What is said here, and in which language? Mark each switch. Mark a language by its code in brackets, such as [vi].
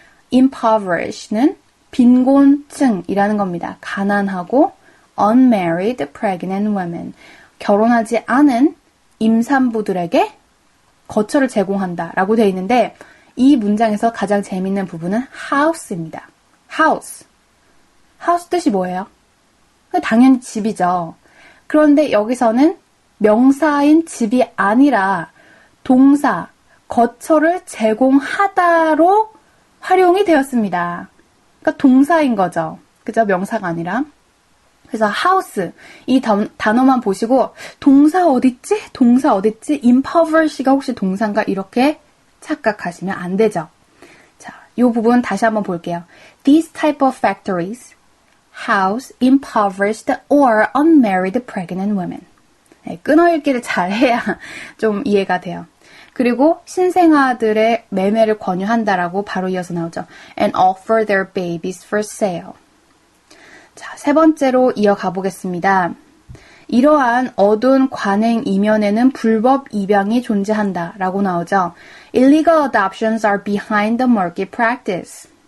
[ko] impoverish는 빈곤층이라는 겁니다. 가난하고 [en] unmarried pregnant women. [ko] 결혼하지 않은 임산부들에게 거처를 제공한다라고 되어 있는데 이 문장에서 가장 재밌는 부분은 house입니다. house. house 뜻이 뭐예요? 당연히 집이죠. 그런데 여기서는 명사인 집이 아니라 동사, 거처를 제공하다로 활용이 되었습니다. 그러니까 동사인 거죠. 그죠? 명사가 아니라. 그래서 house, 이 단어만 보시고 동사 어딨지? 동사 어딨지? impoverish가 혹시 동사인가? 이렇게 착각하시면 안 되죠. 자, 이 부분 다시 한번 볼게요. [en] These type of factories house impoverished or unmarried pregnant women. [ko] 네, 끊어읽기를 잘해야 좀 이해가 돼요. 그리고 신생아들의 매매를 권유한다라고 바로 이어서 나오죠. [en] And offer their babies for sale. [ko] 자, 세 번째로 이어가 보겠습니다. 이러한 어두운 관행 이면에는 불법 입양이 존재한다 라고 나오죠. [en] Illegal adoptions are behind the murky practice.